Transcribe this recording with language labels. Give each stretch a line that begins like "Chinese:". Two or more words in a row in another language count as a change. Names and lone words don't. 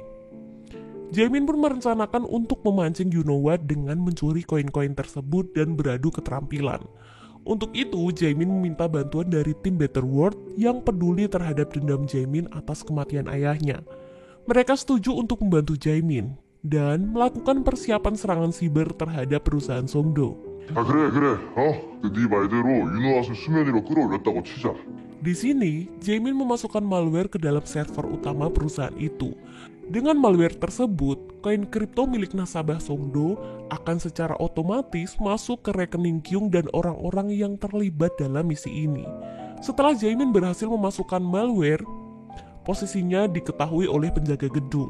Indonesian: Jaemin pun merencanakan untuk memancing You Know What dengan mencuri koin-koin tersebut dan beradu keterampilan. Untuk itu, Jaemin meminta bantuan dari tim Better World yang peduli terhadap dendam Jaemin atas kematian ayahnya. Mereka setuju untuk membantu Jaemin dan melakukan persiapan serangan siber terhadap perusahaan Songdo.
Korean: 그래. 네 말대로 윤호아을 수면 위로 끌어올렸다고 치자.
Indonesian: Di sini, Jaemin memasukkan malware ke dalam server utama perusahaan itu. Dengan malware tersebut, koin kripto milik nasabah Songdo akan secara otomatis masuk ke rekening Kyung dan orang-orang yang terlibat dalam misi ini. Setelah Jaemin berhasil memasukkan malware, posisinya diketahui oleh penjaga gedung.